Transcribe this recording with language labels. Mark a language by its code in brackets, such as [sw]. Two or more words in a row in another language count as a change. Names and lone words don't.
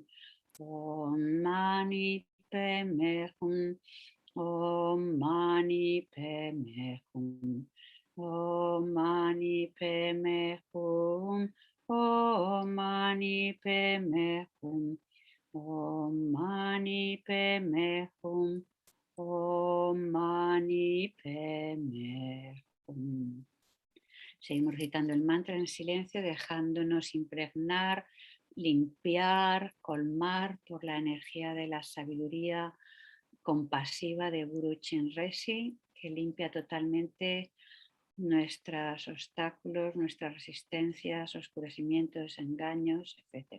[sa] Om Mani Padme Hum, Om Mani Padme Hum, Om Mani Padme Hum, Om Mani Padme Hum, Om Mani Padme Hum, Om Mani Padme Hum. [es] Seguimos recitando el mantra en silencio, dejándonos impregnar, limpiar, colmar por la energía de la sabiduría compasiva de Guru Chenrezig, que limpia totalmente nuestros obstáculos, nuestras resistencias, oscurecimientos, engaños, etc.